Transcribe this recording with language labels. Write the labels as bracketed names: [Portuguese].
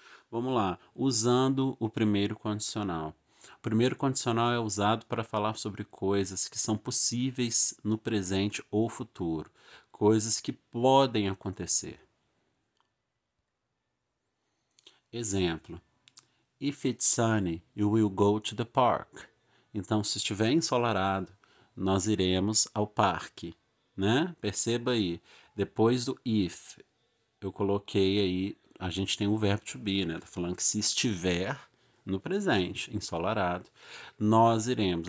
[Portuguese] Vamos lá, usando o primeiro condicional. O primeiro condicional é usado para falar sobre coisas que são possíveis no presente ou futuro, coisas que podem acontecer. [English] Exemplo: If it's sunny, you will go to the park. [Portuguese] Então, se estiver ensolarado, nós iremos ao parque, né? Perceba aí, depois do if, eu coloquei aí, a gente tem o verbo to be, né? Tá falando que se estiver, no presente, ensolarado. Nós iremos.